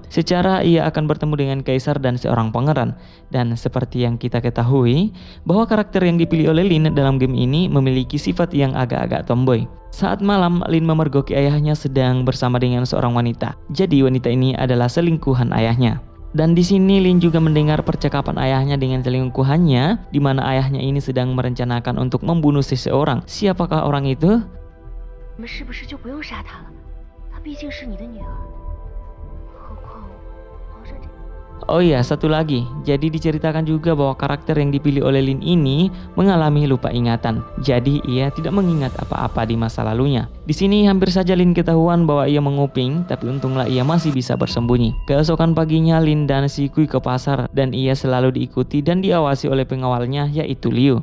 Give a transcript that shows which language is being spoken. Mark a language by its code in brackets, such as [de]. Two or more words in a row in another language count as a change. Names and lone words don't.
[id] Secara ia akan bertemu dengan kaisar dan seorang pangeran. Dan seperti yang kita ketahui, bahwa karakter yang dipilih oleh Lin dalam game ini memiliki sifat yang agak-agak tomboy. Saat malam, Lin memergoki ayahnya sedang bersama dengan seorang wanita. Jadi wanita ini adalah selingkuhan ayahnya. Dan di sini Lin juga mendengar percakapan ayahnya dengan selingkuhannya, di mana ayahnya ini sedang merencanakan untuk membunuh seseorang. Siapakah orang itu? [zh] 我们是不是就不用杀他了？她毕竟是你的女儿，何况皇上这。 [id] Oh iya, satu lagi. Jadi diceritakan juga bahwa karakter yang dipilih oleh Lin ini mengalami lupa ingatan. Jadi ia tidak mengingat apa-apa di masa lalunya. Di sini hampir saja Lin ketahuan bahwa ia menguping, tapi untunglah ia masih bisa bersembunyi. Keesokan paginya Lin dan si Kui ke pasar dan ia selalu diikuti dan diawasi oleh pengawalnya yaitu Liu.